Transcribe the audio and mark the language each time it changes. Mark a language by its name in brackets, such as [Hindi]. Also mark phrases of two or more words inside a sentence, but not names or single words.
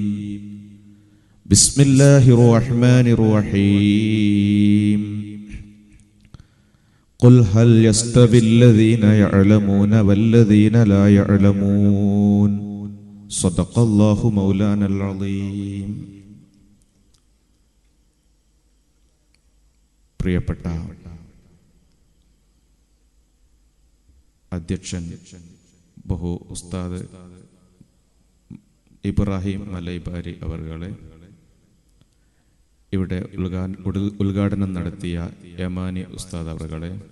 [Arabic] بسم الله الرحمن الرحيم. قل هل يستوي الذين يعلمون والذين لا يعلمون. صدق الله مولانا العظيم. [Malayalam] പ്രിയപ്പെട്ട അധ്യക്ഷൻ ബഹു ഉസ്താദ് ഇബ്രാഹിം മലൈബാരി അവർകളെ, ഇവിടെ ഉദ്ഘാടനം നടത്തിയ യമാനി ഉസ്താദ് അവർകളെ,